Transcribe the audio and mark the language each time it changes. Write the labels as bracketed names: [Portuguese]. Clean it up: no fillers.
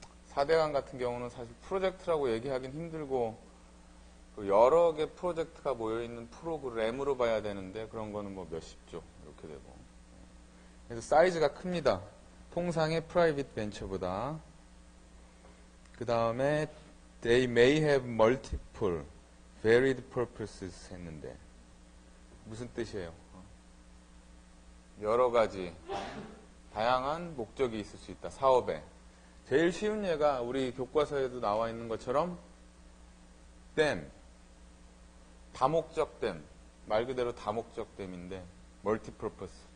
[Korean] 4대강 같은 경우는 사실 프로젝트라고 얘기하긴 힘들고 여러 개 프로젝트가 모여있는 프로그램으로 봐야 되는데 그런 거는 뭐 몇십조 이렇게 되고 그래서 사이즈가 큽니다. 통상의 프라이빗 벤처보다. 그 다음에 [English] They may have multiple varied purposes [Korean] 했는데 무슨 뜻이에요? 여러 가지 다양한 목적이 있을 수 있다. 사업에. 제일 쉬운 예가 우리 교과서에도 나와 있는 것처럼 댐, 다목적 댐, 말 그대로 다목적 댐인데 멀티퍼포스.